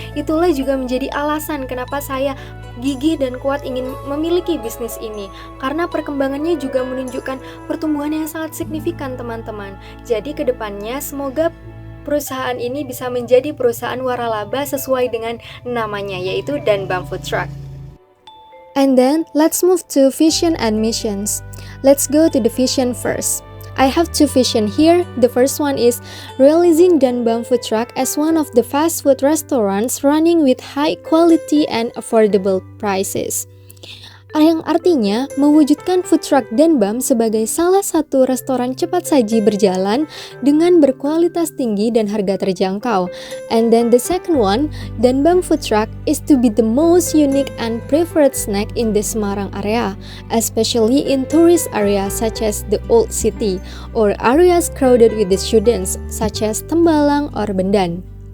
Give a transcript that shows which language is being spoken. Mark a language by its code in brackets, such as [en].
[id] Itulah juga menjadi alasan kenapa saya gigih dan kuat ingin memiliki bisnis ini, karena perkembangannya juga menunjukkan pertumbuhan yang sangat signifikan, teman-teman. Jadi kedepannya semoga perusahaan ini bisa menjadi perusahaan waralaba sesuai dengan namanya, yaitu Danbam Food Truck. [en] And then let's move to vision and missions. Let's go to the vision first. I have two vision here. The first one is realizing Danbam Food Truck as one of the fast food restaurants running with high quality and affordable prices. [id] Yang artinya mewujudkan food truck Danbam sebagai salah satu restoran cepat saji berjalan dengan berkualitas tinggi dan harga terjangkau. [en] And then the second one, Danbam Food Truck is to be the most unique and preferred snack in the Semarang area, especially in tourist areas such as the Old City or areas crowded with the students such as Tembalang or Bendan.